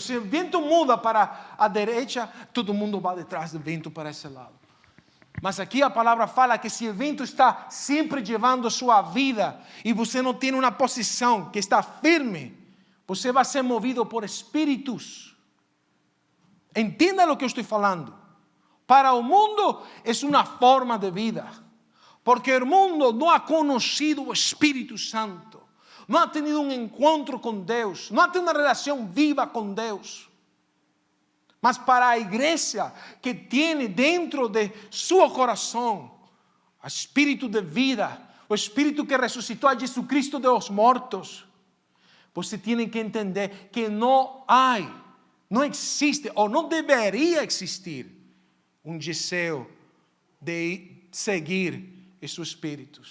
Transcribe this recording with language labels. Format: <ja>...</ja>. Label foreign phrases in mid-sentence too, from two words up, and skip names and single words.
<pt>Se o vento muda para a direita, todo mundo vai detrás do vento para esse lado. Mas aqui a palavra fala que se o vento está sempre levando sua vida e você não tem uma posição que está firme, você vai ser movido por espíritos</pt> <es>Entienda lo que</es> <pt>eu estou falando. Para o mundo é uma forma de vida. Porque o mundo não</pt> <es>ha conocido</es> <pt>o Espírito Santo. Não</pt> <es>ha tenido</es> <pt>um encontro com Deus. Não</pt> <es>ha tenido</es> <pt>uma relação viva com Deus. Mas para a igreja que tem dentro de seu coração o Espírito de vida, o Espírito que ressuscitou a Jesucristo</pt> <es>de los</es> <pt>mortos, você tem que entender que não existe ou não deveria existir um desejo de seguir esses espíritos.</pt>